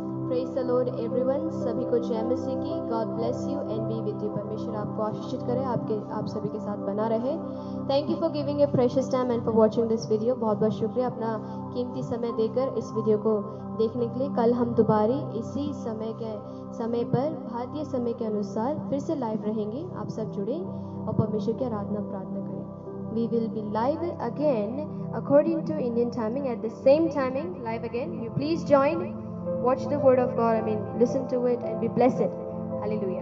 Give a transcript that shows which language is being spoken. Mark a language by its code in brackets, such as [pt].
[en] Praise the Lord everyone. [hi] सभी को जय मसीह की। [en] God bless you and be with you. [hi] परमेश्वर आपको आशीषित करे, आप सभी के साथ बना रहे। [en] Thank you for giving a precious time and for watching this video. [hi] बहुत बहुत शुक्रिया अपना कीमती समय देकर इस वीडियो को देखने के लिए। कल हम दोबारा इसी समय पर भारतीय समय के अनुसार फिर से लाइव रहेंगे। आप सब जुड़े और परमेश्वर की आराधना प्रार्थना करें। [en] We will be live again according to Indian timing at the same timing. Live again. You please join. Watch the word of God. Listen to it and be blessed. Hallelujah.